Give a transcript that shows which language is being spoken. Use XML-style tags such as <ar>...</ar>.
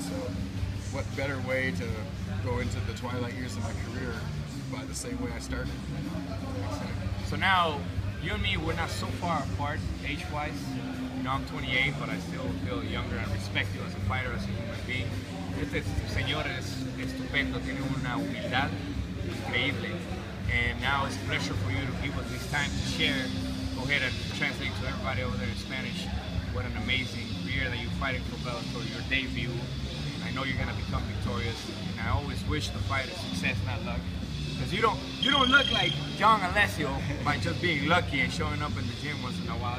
<en>So what better way to go into the twilight years of my career by the same way I started? So now, you and me, we're not so far apart age-wise. You know, I'm 28, but I still feel younger and respect you as a fighter, as a human being.</en> <es>Este señor es estupendo, tiene una humildad increíble.</es> <en>And now it's a pleasure for you to give us this time to share. Go ahead and translate to everybody over there in Spanish. What an amazing career that you're fighting for Bellator, your debut. I know you're gonna become victorious, and I always wish the fighter success, not luck. Because you don't look like young Alessio by just being lucky and showing up in the gym once in a while.</en>